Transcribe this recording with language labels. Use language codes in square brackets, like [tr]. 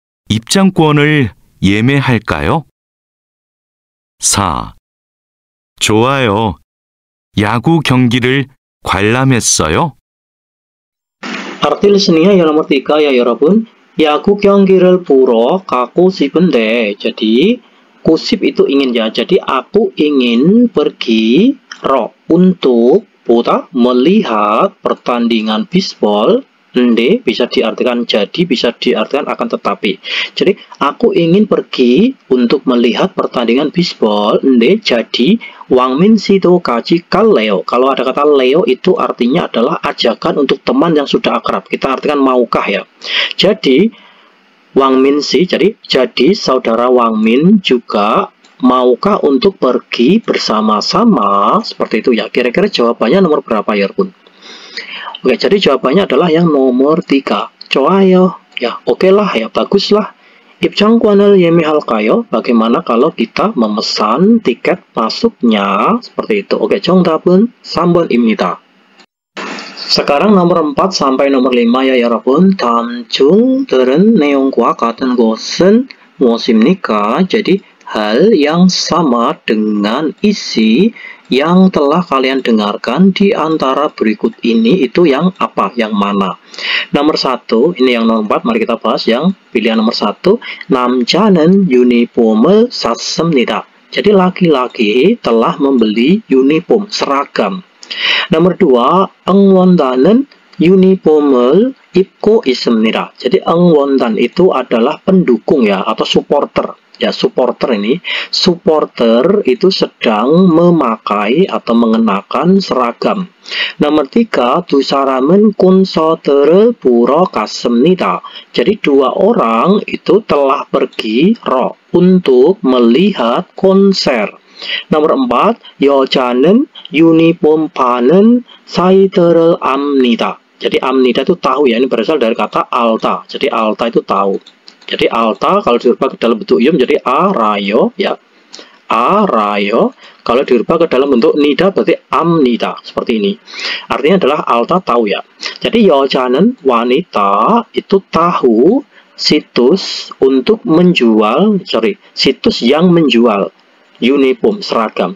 [ko] 입장권을 예매할까요? 4. 좋아요. 야구 경기를 관람했어요? [id] Arti listeningnya yang nomor 3 ya [ko] 여러분. 야구 경기를 보러 가고 싶은데. [id] Jadi kusip itu ingin ya. Jadi aku ingin pergi untuk melihat pertandingan bisbol. Ende bisa diartikan jadi, bisa diartikan akan tetapi. Jadi aku ingin pergi untuk melihat pertandingan bisbol. [ko] Ende [id] jadi [ko] 왕민 씨도 같이 갈래요. [id] Kalau ada kata leo itu artinya adalah ajakan untuk teman yang sudah akrab. Kita artikan maukah ya. Jadi 왕민 씨, jadi saudara Wangmin juga maukah untuk pergi bersama-sama, seperti itu ya. Kira-kira jawabannya nomor berapa ya pun? Oke, jadi jawabannya adalah yang nomor 3. [ko] 좋아요. [id] Ya, oke lah ya, baguslah. [ko] 입장권을 예매할까요? [id] Bagaimana kalau kita memesan tiket masuknya? Seperti itu. [ko] Oke, 정답은 3번입니다. [id] Sekarang nomor 4 sampai nomor 5 ya [ko] 여러분. 다음 중 들은 내용과 같은 것은 무엇입니까? [id] Jadi hal yang sama dengan isi yang telah kalian dengarkan di antara berikut ini itu yang apa? Yang mana? Nomor 1, ini yang nomor 4, mari kita bahas yang pilihan nomor 1. [ko] 남자는 유니폼을 샀습니다. [id] Jadi laki-laki telah membeli uniform, seragam. Nomor 2, [ko] 응원단은 유니폼을 입고 있습니다. [id] Jadi [ko] 응원단 [id] itu adalah pendukung ya, atau supporter. Ya, supporter ini. Supporter itu sedang memakai atau mengenakan seragam. Nomor 3, [ko] 두 사람은 콘서트를 보러 갔습니다. [id] Jadi dua orang itu telah pergi untuk melihat konser. Nomor 4, [ko] 여자는 유니폼 파는 사이트를 압니다. [id] Jadi amnida itu tahu ya, ini berasal dari kata alta. Jadi alta itu tahu. Jadi alta kalau dirubah ke dalam bentuk ium jadi arayo ya. Arayo. Kalau dirubah ke dalam bentuk nida berarti amnida, seperti ini. Artinya adalah alta tahu ya. Jadi [ko] 여자는 [id] wanita itu tahu situs untuk menjual, situs yang menjual uniform seragam.